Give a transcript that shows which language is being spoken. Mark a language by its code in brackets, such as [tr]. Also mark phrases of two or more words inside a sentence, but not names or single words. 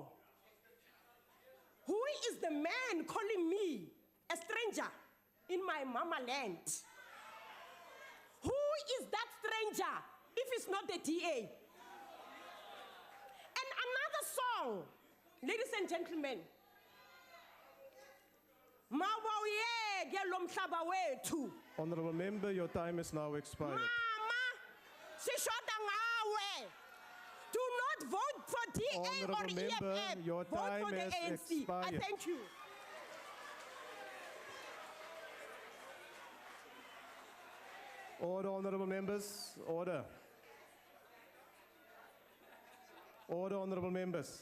[en] Who is the man calling me a stranger in my mama land? Who is that stranger if it's not the DA? And another song, ladies and gentlemen, [xh] Mawawuyeke lo mhlaba wethu. [en] Honorable member, your time is now expired. [xh] Mama, sishoda ngawe. [en] Do not vote for DA Honourable or member, EFF. your Vote time for the has ANC. I expired. thank you. Order, honourable members. Order. Order, honourable members.